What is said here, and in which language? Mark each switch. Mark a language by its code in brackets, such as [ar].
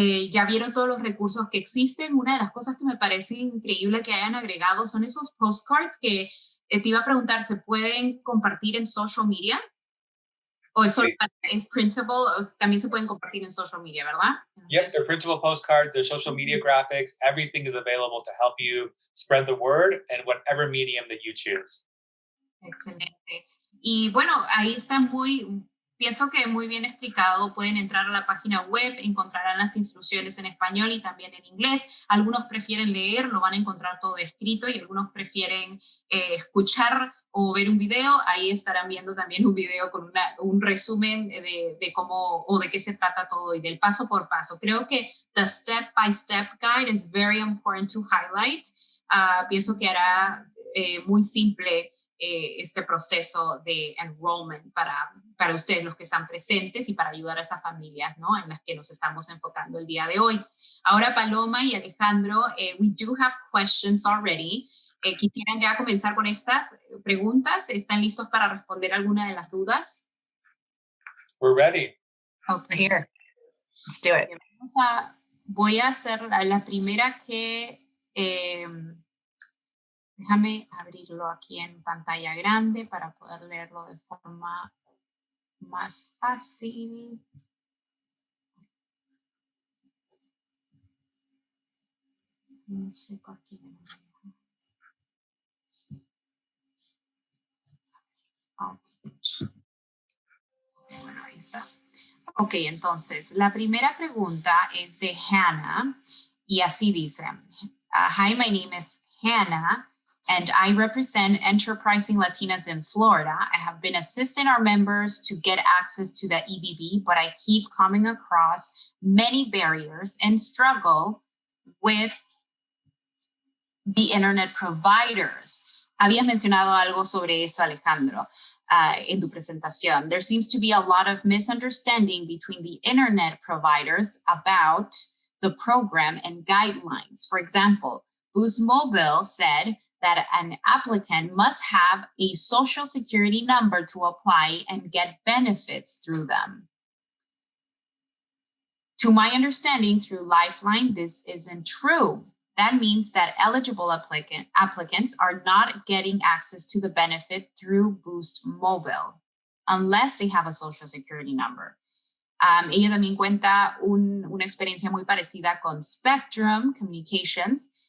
[es] Ya vieron todos los recursos que existen. Una de las cosas que me parece increíble que hayan agregado son esos postcards que te iba a preguntar, ¿se pueden compartir en social media? ¿O es printable? ¿O también se pueden compartir en social media, verdad? [en] Yes, they're printable postcards, they're social media graphics. Everything is available to help you spread the word in whatever medium that you choose. [es] Excelente. Y bueno, ahí está pienso que muy bien explicado. Pueden entrar a la página web, encontrarán las instrucciones en español y también en inglés. Algunos prefieren leer, lo van a encontrar todo escrito, y algunos prefieren escuchar o ver un video. Ahí estarán viendo también un video con un resumen de cómo o de qué se trata todo y del paso por paso. Creo que [en] the step-by-step guide is very important to highlight. [es] Pienso que hará muy simple este proceso de enrollment para ustedes, los que están presentes, y para ayudar a esas familias, ¿no?, en las que nos estamos enfocando el día de hoy. Ahora, [en] Paloma y Alejandro, we do have questions already. [es] ¿Quisieran ya comenzar con estas preguntas? ¿Están listos para responder alguna de las dudas? [en] We're ready. Okay. Here. Let's do it. [es] Voy a hacer la primera que... déjame abrirlo aquí en pantalla grande para poder leerlo de forma más fácil. No sé por qué. Bueno, ahí está. Ok, entonces, la primera pregunta es de Hannah, y así dice. [en] Hi, my name is Hannah, and I represent Enterprising Latinas in Florida. I have been assisting our members to get access to the EBB, but I keep coming across many barriers and struggle with the internet providers. [es] Habías mencionado algo sobre eso, Alejandro, en tu presentación. [en] There seems to be a lot of misunderstanding between the internet providers about the program and guidelines. For example, Boost Mobile said that an applicant must have a social security number to apply and get benefits through them. To my understanding, through Lifeline, this isn't true. That means that eligible applicants are not getting access to the benefit through Boost Mobile unless they have a social security number. [es] Ella también cuenta una experiencia muy parecida con Spectrum Communications.